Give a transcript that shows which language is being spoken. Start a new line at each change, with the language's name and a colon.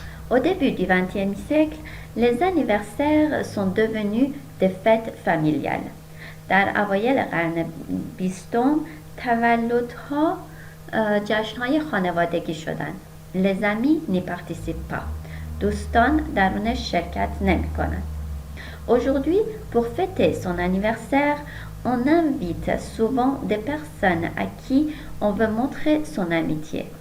French: Au début du XXe siècle, les anniversaires sont devenus des fêtes familiales.
Persian: در اوایل قرن 20 تولدها جشن‌های خانوادگی شدند.
French: Les amis n'y participent pas.
Persian: دوستان در اون شرکت نمی‌کنند.
French: Aujourd'hui, pour fêter son anniversaire, on invite souvent des personnes à qui on veut montrer son amitié.